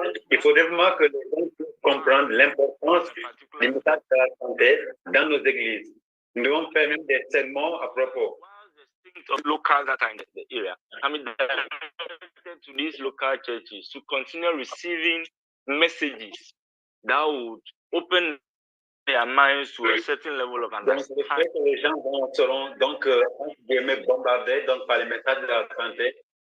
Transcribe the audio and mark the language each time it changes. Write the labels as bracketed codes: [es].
[fr] Il faut vraiment que les gens puissent comprendre l'importance des messages de la santé dans nos églises. Nous devons faire même des sermons à propos. [en] Of locals that are in the area. I mean, to these local churches to continue receiving messages that would open their minds to a certain level of understanding. [fr] Donc, que les gens seront donc bombardés donc, par les messages de la santé.